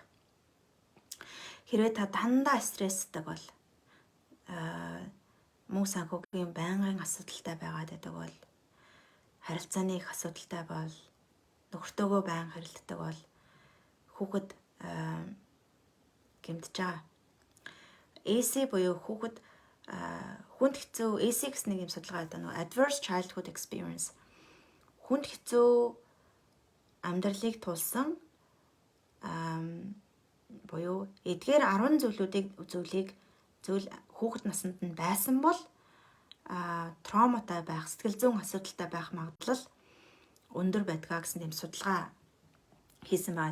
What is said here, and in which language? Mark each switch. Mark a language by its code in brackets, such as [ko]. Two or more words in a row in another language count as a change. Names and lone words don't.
[mn] Хэрвээ та дандаа стресстэй бол мөн санхүүгийн байнгын асуудалтай байгаад байдаг бол харилцааны их асуудалтай бол нөхөртөөгөө байнга харилцдаг бол хүүхэд гэмтэж байгаа. AC буюу хүүхэд хүнд хэцүү AC гэсэн нэг юм судалгаа байдаг нөгөө [en] adverse childhood experience [mn] хүнд хэцүү амьдралыг тулсан буюу эдгээр 10 зүйлийг хүүхэд наснд нь байсан бол травматай байх, сэтгэл зүйн асуудалтай байх магадлал өндөр байдгаа гэсэн тийм судалгаа хийсэн байгаа.